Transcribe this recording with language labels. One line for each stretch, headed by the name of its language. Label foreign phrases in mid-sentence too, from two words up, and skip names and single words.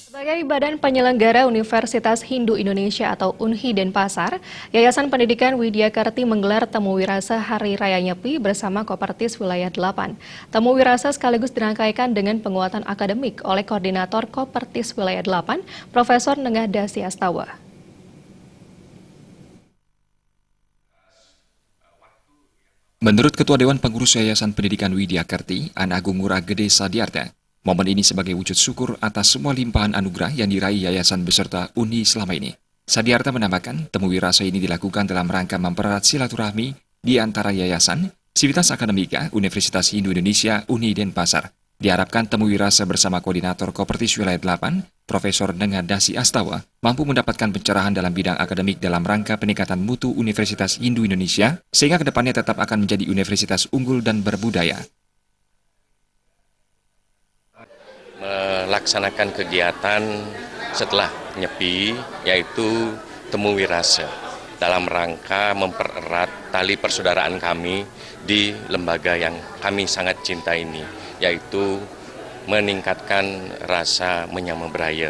Indonesian: Sebagai badan penyelenggara Universitas Hindu Indonesia atau UNHI Denpasar, Yayasan Pendidikan Widya Karti menggelar Temu Wirasa Hari Raya Nyepi bersama Kopertis Wilayah 8. Temu Wirasa sekaligus dirangkaikan dengan penguatan akademik oleh Koordinator Kopertis Wilayah 8, Profesor Nengah Dasi Astawa. Menurut Ketua Dewan Pengurus Yayasan Pendidikan Widya Karti, An Agung Ngurah Gede Sadiarta, momen ini sebagai wujud syukur atas semua limpahan anugerah yang diraih yayasan beserta UNHI selama ini. Sadiarta menambahkan, temu wirasa ini dilakukan dalam rangka mempererat silaturahmi di antara yayasan, Sivitas Akademika, Universitas Hindu Indonesia, UNHI Denpasar. Diharapkan temu wirasa bersama Koordinator Kopertis Wilayah 8, Profesor Nengah Dasi Astawa, mampu mendapatkan pencerahan dalam bidang akademik dalam rangka peningkatan mutu Universitas Hindu Indonesia, sehingga kedepannya tetap akan menjadi universitas unggul dan berbudaya. Melaksanakan kegiatan setelah Nyepi, yaitu Temu Wirasa, dalam rangka mempererat tali persaudaraan kami di lembaga yang kami sangat cinta ini, yaitu meningkatkan rasa
Balinese: menyama beraya.